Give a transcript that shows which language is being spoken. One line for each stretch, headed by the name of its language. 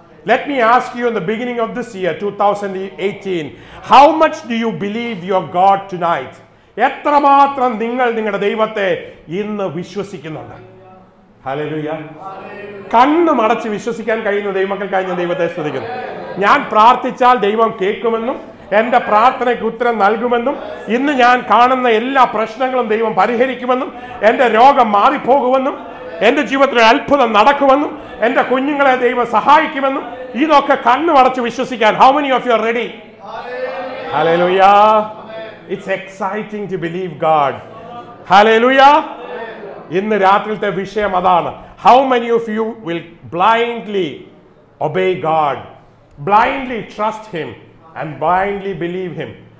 English: Let me ask you in the beginning of this year 2018, how much do you believe your God tonight?
Malayalam: എത്രമാത്രം നിങ്ങൾ നിങ്ങളുടെ ദൈവത്തെ ഇന്ന് വിശ്വസിക്കുന്നുണ്ട്? ഹല്ലേലൂയ. കണ്ണു മടച്ച് വിശ്വസിക്കാൻ കഴിയുന്ന ദൈവമക്കൾക്കായി ഞാൻ ദൈവത്തെ സ്തുതിക്കുന്നു. ഞാൻ പ്രാർത്ഥിച്ചാൽ ദൈവം കേൾക്കുമെന്നും എന്റെ പ്രാർത്ഥനയ്ക്ക് ഉത്തരം നൽകുമെന്നും ഇന്ന് ഞാൻ കാണുന്ന എല്ലാ പ്രശ്നങ്ങളും ദൈവം പരിഹരിക്കുമെന്നും എന്റെ രോഗം മാറിപ്പോകുമെന്നും എന്റെ ജീവിതത്തിൽ അത്ഭുതം നടക്കുമെന്നും എന്റെ കുഞ്ഞുങ്ങളെ ദൈവം സഹായിക്കുമെന്നും ഇതൊക്കെ കണ്ണു അടച്ച് വിശ്വസിക്കാൻ.
English: How many of you are ready? Hallelujah. It's exciting to believe God. Hallelujah.
Malayalam: ഇന്ന് രാത്രിയിലത്തെ വിഷയം അതാണ്.
English: How many of you will blindly obey God, blindly trust him and blindly believe him?